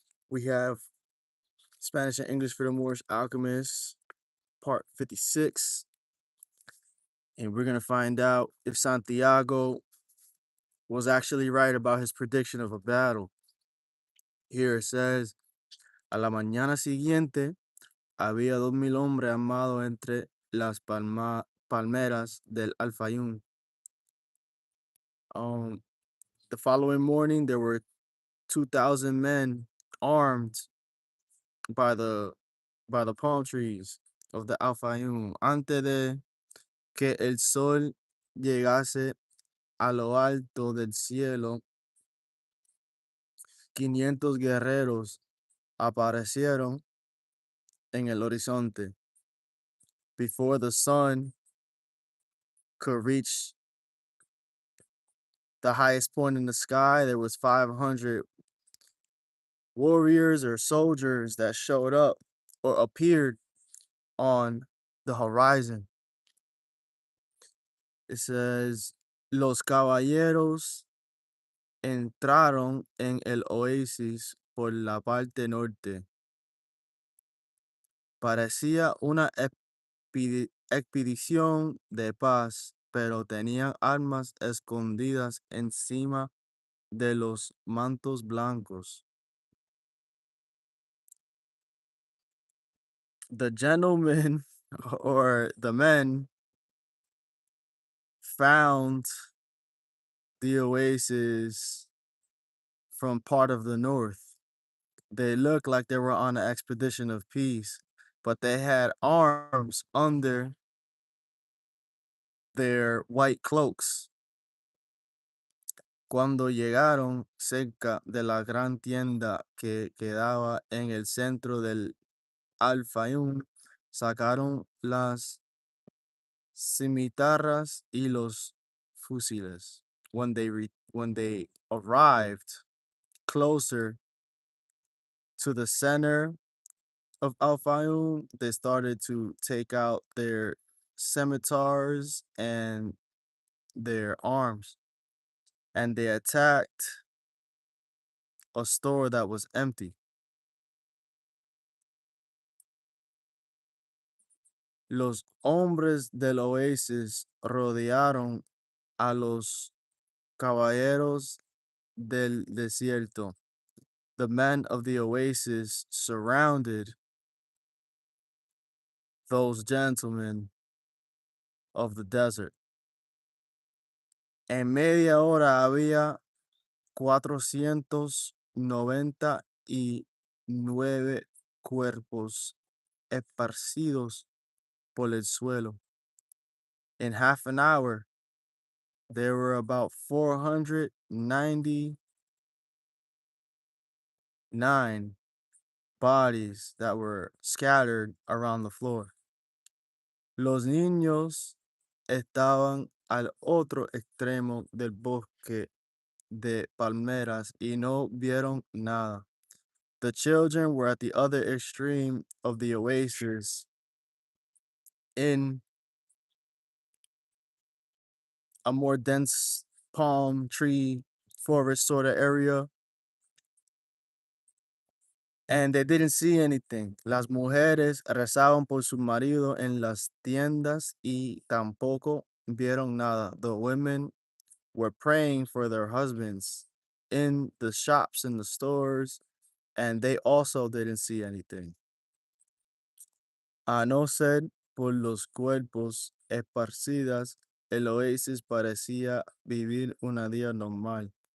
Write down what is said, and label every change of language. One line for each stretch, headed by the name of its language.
English: We have Spanish and English for the Moorish Alchemists, part 56. And we're going to find out if Santiago was actually right about his prediction of a battle.
Spanish: Here it says, a la mañana siguiente, había 2000 hombres armados entre las palmeras del Alfayún.
English: Um, the following morning, there were 2,000 men armed by the palm trees of the Alfayún.
Spanish: Antes de que el sol llegase a lo alto del cielo, 500 guerreros aparecieron en el horizonte.
English: Before the sun could reach the highest point in the sky, there was 500 warriors or soldiers that showed up or appeared on the horizon. It says,
Spanish: los caballeros entraron en el oasis por la parte norte. Parecía una expedición de paz, pero tenían armas escondidas encima de los mantos blancos.
English: The gentlemen or the men found the oasis from part of the north. They looked like they were on an expedition of peace, but they had arms under their white cloaks.
Spanish: Cuando llegaron cerca de la gran tienda que quedaba en el centro del Alfayún, sacaron las cimitarras y los fusiles.
English: When they arrived closer to the center of Al Fayum, they started to take out their scimitars and their arms, and they attacked a store that was empty.
Spanish: Los hombres del oasis rodearon a los caballeros del desierto.
English: The men of the oasis surrounded those gentlemen of the desert.
Spanish: En media hora había 499 cuerpos esparcidos por el suelo.
English: In half an hour, there were about 499 bodies that were scattered around the floor.
Spanish: Los niños estaban al otro extremo del bosque de palmeras y no vieron nada.
English: The children were at the other extreme of the oasis in a more dense palm tree forest sort of area, and they didn't see anything.
Spanish: Las mujeres rezaban por su marido en las tiendas y tampoco vieron nada.
English: The women were praying for their husbands in the shops, in the stores, and they also didn't see anything.
Spanish: A no ser por los cuerpos esparcidas, el oasis parecía vivir una día normal.